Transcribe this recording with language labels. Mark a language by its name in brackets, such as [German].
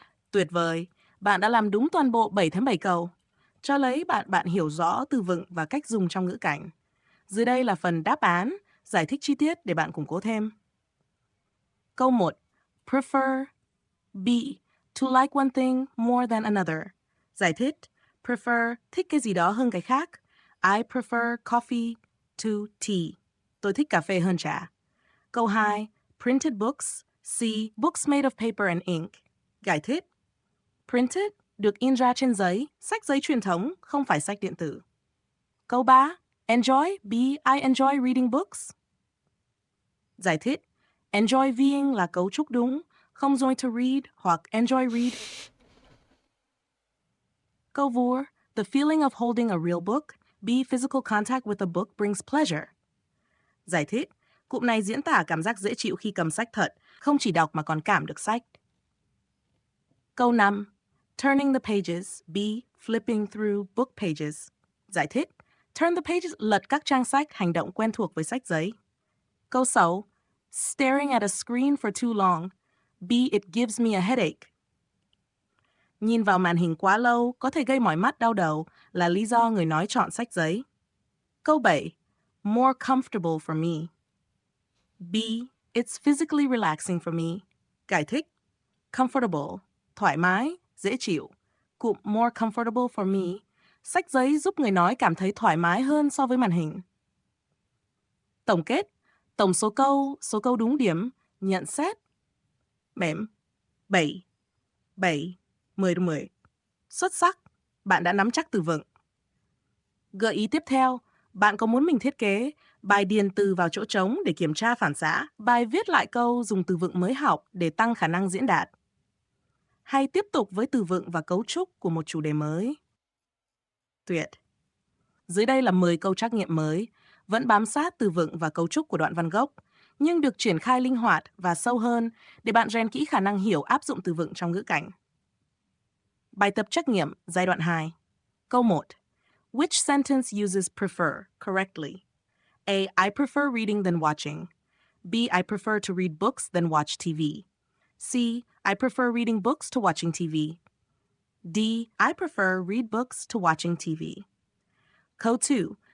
[Vietnamese] Tuyệt vời, bạn đã làm đúng toàn bộ 7/7 câu. Cho lấy bạn hiểu rõ từ vựng và cách dùng trong ngữ cảnh. Dưới đây là phần đáp án, giải thích chi tiết để bạn củng cố thêm. Câu 1. Prefer. B. [English] To like one thing more than another. [Vietnamese] Giải thích. Prefer, thích cái gì đó hơn cái khác. [English] I prefer coffee to tea. [Vietnamese] Tôi thích cà phê hơn trà. Câu 2. Printed books. C. [English] Books made of paper and ink. [Vietnamese] Giải thích. Printed, được in ra trên giấy, sách giấy truyền thống, không phải sách điện tử. Câu 3. [English] Enjoy. B. I enjoy reading books. [Vietnamese] Giải thích. Enjoy being là cấu trúc đúng, không join to read hoặc enjoy read. Câu vừa. [English] The feeling of holding a real book. B. Physical contact with a book brings pleasure. [Vietnamese] Giải thích. Cụm này diễn tả cảm giác dễ chịu khi cầm sách thật, không chỉ đọc mà còn cảm được sách. Câu 5. [English] Turning the pages. B. Flipping through book pages. [Vietnamese] Giải thích. [English] Turn the pages, [Vietnamese] lật các trang sách, hành động quen thuộc với sách giấy. Câu 6. [English] Staring at a screen for too long. B. It gives me a headache. [Vietnamese] Nhìn vào màn hình quá lâu có thể gây mỏi mắt, đau đầu là lý do người nói chọn sách giấy. Câu 7. [English] More comfortable for me. B. It's physically relaxing for me. [Vietnamese] Giải thích. Comfortable, thoải mái, dễ chịu. Cụm [English] more comfortable for me. [Vietnamese] Sách giấy giúp người nói cảm thấy thoải mái hơn so với màn hình. Tổng kết. Tổng số câu đúng điểm, nhận xét. 7. 10/10. Xuất sắc, bạn đã nắm chắc từ vựng. Gợi ý tiếp theo, bạn có muốn mình thiết kế bài điền từ vào chỗ trống để kiểm tra phản xạ, bài viết lại câu dùng từ vựng mới học để tăng khả năng diễn đạt, hay tiếp tục với từ vựng và cấu trúc của một chủ đề mới? Tuyệt! Dưới đây là 10 câu trắc nghiệm mới, vẫn bám sát từ vựng và cấu trúc của đoạn văn gốc, nhưng được triển khai linh hoạt và sâu hơn để bạn rèn kỹ khả năng hiểu áp dụng từ vựng trong ngữ cảnh. Bài tập trắc nghiệm giai đoạn 2. Câu 1. [English] Which sentence uses prefer correctly? A. I prefer reading than watching. B. I prefer to read books than watch TV. C. I prefer reading books to watching TV. D. I prefer read books to watching TV. [Vietnamese] Câu 2.